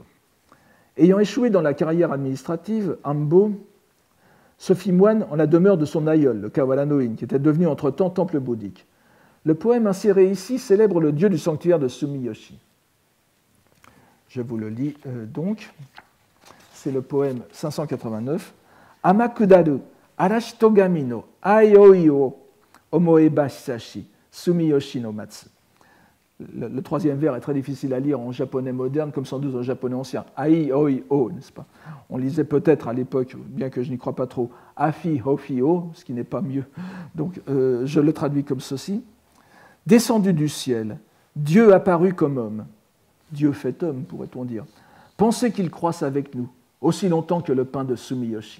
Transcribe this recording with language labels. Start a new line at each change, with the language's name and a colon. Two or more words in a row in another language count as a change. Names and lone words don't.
French: Ayant échoué dans la carrière administrative, Ambo se fit moine en la demeure de son aïeul, le Kawara no In, qui était devenu entre-temps temple bouddhique. Le poème inséré ici célèbre le dieu du sanctuaire de Sumiyoshi. Je vous le lis donc. C'est le poème 589.
Japanese: あまくだる あらしとがみ の あいおい を おもえば しさし すみよし の まつ.
French: Le troisième vers est très difficile à lire en japonais moderne, comme sans doute en japonais ancien.
Japanese: あい、おい、を,
French: n'est-ce pas? On lisait peut-être à l'époque, bien que je n'y crois pas trop,
Japanese: あふぃ、ほふぃ、を,
French: ce qui n'est pas mieux. Donc, je le traduis comme ceci. Descendu du ciel, Dieu apparut comme homme. Dieu fait homme, pourrait-on dire. Pensez qu'il croisse avec nous, aussi longtemps que le pain de Sumiyoshi.